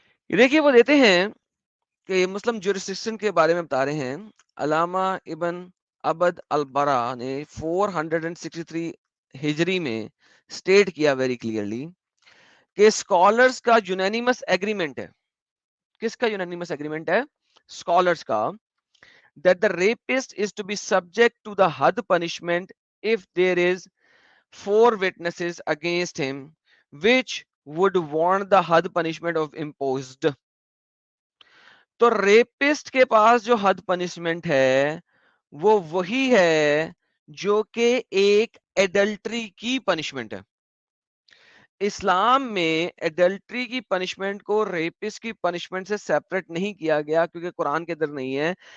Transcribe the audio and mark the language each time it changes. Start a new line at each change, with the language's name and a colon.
Urdu: یہ دیکھیے وہ دیتے ہیں کہ مسلم جورسڈکشن کے بارے میں بتا رہے ہیں. علامہ ابن عبد البرا نے 463 ہجری میں سٹیٹ کیا ویری کلیئرلی کہ اسکالرس کا یونینیمس ایگریمنٹ ہے. کس کا یونینیمس ایگریمنٹ ہے؟ اسکالرس کا.
English: that the rapist is to be subject to the had punishment if there is 4 witnesses against him which would warrant the had punishment of imposed.
Urdu: تو rapist کے پاس جو حد punishment ہے وہ وہی ہے جو کہ ایک ایڈلٹری کی پنشمنٹ ہے. اسلام میں ایڈلٹری کی پنشمنٹ کو ریپس کی پنشمنٹ سے سیپریٹ نہیں کیا گیا کیونکہ قرآن کے اندر نہیں ہے.